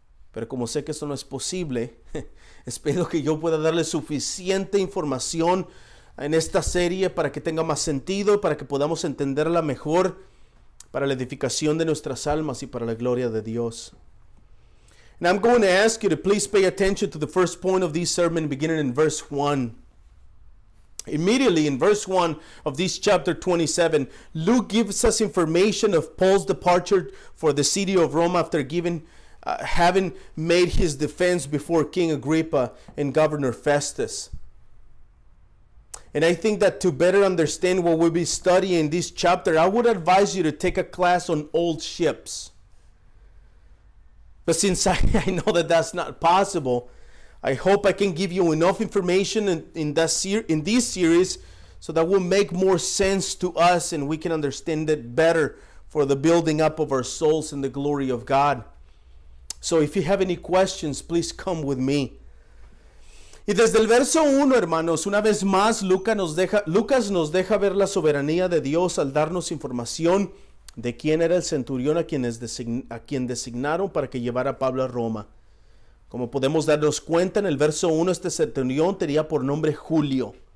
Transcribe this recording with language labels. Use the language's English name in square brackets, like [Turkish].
[Spanish] Pero como sé que eso no es posible, espero que yo pueda darles suficiente información en esta serie para que tenga más sentido, para que podamos entenderla mejor, para la edificación de nuestras almas y para la gloria de Dios. [English] And I'm going to ask you to please pay attention to the first point of this sermon beginning in verse 1. Immediately in verse 1 of this chapter 27, Luke gives us information of Paul's departure for the city of Rome after having made his defense before King Agrippa and Governor Festus. And I think that to better understand what we'll be studying in this chapter, I would advise you to take a class on old ships. But since I know that that's not possible, I hope I can give you enough information in this series so that will make more sense to us and we can understand it better for the building up of our souls in the glory of God. So if you have any questions, please come with me. [Spanish] Y desde el verso 1, hermanos, una vez más, Lucas nos deja ver la soberanía de Dios al darnos información de quién era el centurión a quien designaron para que llevara a Pablo a Roma. Como podemos darnos cuenta, en el verso 1, este centurión tenía por nombre Julio.